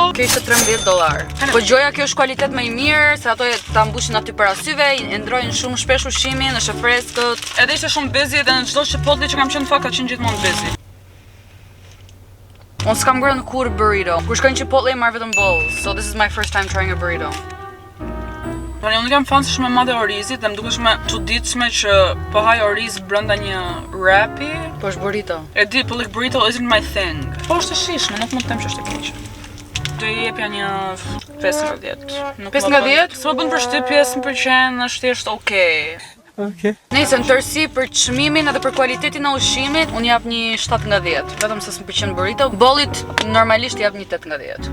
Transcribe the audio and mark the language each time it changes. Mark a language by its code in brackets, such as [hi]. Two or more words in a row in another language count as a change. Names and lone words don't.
[sq] Kjo ishte $13. Po gjoja kjo është kualitet më i mirë, se ato ta mbushin aty para syve, e ndrojnë shumë shpesh ushqimin, është e freskët. edhe ishte shumë busy dhe në çdo Chipotle që kam qenë fakt ka qenë gjithmonë busy. Unë s'kam ngrënë kur burrito. Kur shkoj në Chipotle marr vetëm bowls, [en] so this is my first time trying a burrito. [sq] Tani unë jam fan shumë e madhe orizit dhe më duket shumë e çuditshme që po haj oriz brenda një wrapi. Po është burrito. E di, po [en] like burrito isn't my thing. [sq] Po është e shishme, nuk mund të them që është e keqe. Do i jepja një 5 nga 10. 5 nga 10? S'më bën përshtypje, m'pëlqen, është thjesht okay. Nëse në tërësi për çmimin edhe për kualitetin e ushqimit, unë jap një 7 nga 10. Vetëm se s'mpëlqen burrito. Bollit normalisht jap një 8 nga 10.